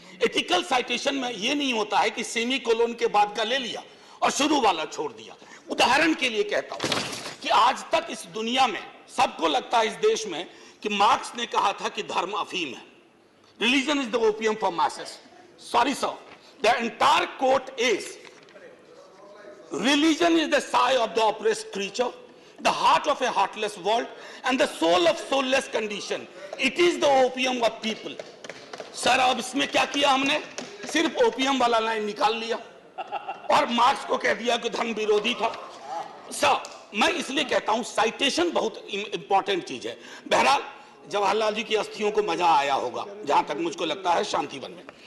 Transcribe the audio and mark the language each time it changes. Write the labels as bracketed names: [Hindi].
[Hindi] Ethical citation में यह नहीं होता है कि सेमी कोलोन के बाद का ले लिया और शुरू वाला छोड़ दिया। उदाहरण के लिए कहता हूं कि आज तक इस दुनिया में सबको लगता है इस देश में कि मार्क्स ने कहा था कि धर्म अफीम है, [English] Religion is the opium for masses. Sorry sir, the entire quote is religion is the sigh of the oppressed creature, the heart of a heartless world, and the soul of soulless condition. It is the opium of people. [Hindi] Sir, अब इसमें क्या किया हमने? सिर्फ opium वाला line निकाल लिया और मार्क्स को कह दिया कि धर्म विरोधी था। सर, मैं इसलिए कहता हूं साइटेशन बहुत इंपॉर्टेंट चीज है। बहरहाल जवाहरलाल जी की अस्थियों को मजा आया होगा, जहां तक मुझको लगता है, शांतिवन में।